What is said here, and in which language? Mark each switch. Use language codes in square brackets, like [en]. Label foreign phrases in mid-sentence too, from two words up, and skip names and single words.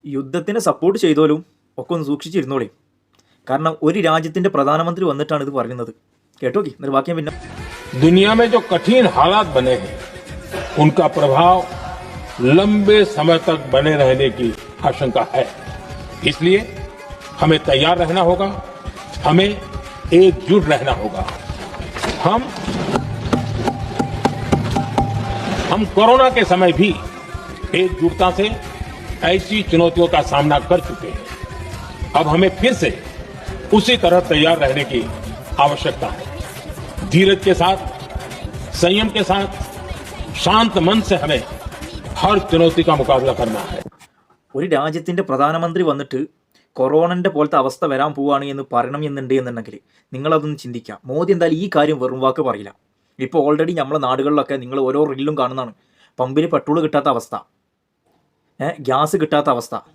[ml] യുദ്ധത്തിന് സപ്പോർട്ട് ചെയ്തോലും ഒക്കെ ഒന്ന് സൂക്ഷിച്ചിരുന്നോളേ. കാരണം ഒരു രാജ്യത്തിന്റെ പ്രധാനമന്ത്രി വന്നിട്ടാണ് ഇത് പറയുന്നത്. കേട്ടോക്കി എന്നിട്ട് വാക്യം പിന്നെ [hi] दुनिया में जो कठिन हालात बने हैं उनका प्रभाव लंबे समय तक बने रहने की आशंका है। इसलिए हमें तैयार रहना होगा, हमें एकजुट रहना होगा। हम कोरोना के समय भी एकजुटता से ऐसी चुनौतियों का सामना कर चुके हैं। अब हमें फिर से उसी तरह तैयार रहने की आवश्यकता है। धीरज के साथ, संयम के साथ, शांत मन से हमें हर चुनौती का मुकाबला करना है। [ml] ഒരു രാജ്യത്തിന്റെ പ്രധാനമന്ത്രി വന്നിട്ട് കൊറോണന്റെ പോലത്തെ അവസ്ഥ വരാൻ പോവുകയാണ് എന്ന് പറയണം എന്നുണ്ടെങ്കിൽ നിങ്ങളതൊന്ന് ചിന്തിക്കുക. മോദി എന്തായാലും ഈ കാര്യം വെറും വാക്ക് പറയില്ല. ഇപ്പോൾ ഓൾറെഡി നമ്മളെ നാടുകളിലൊക്കെ നിങ്ങൾ ഓരോ റീലിലും കാണുന്നതാണ്. പമ്പിൽ പെട്രോൾ കിട്ടാത്ത അവസ്ഥ, ഗ്യാസ് കിട്ടാത്ത അവസ്ഥ.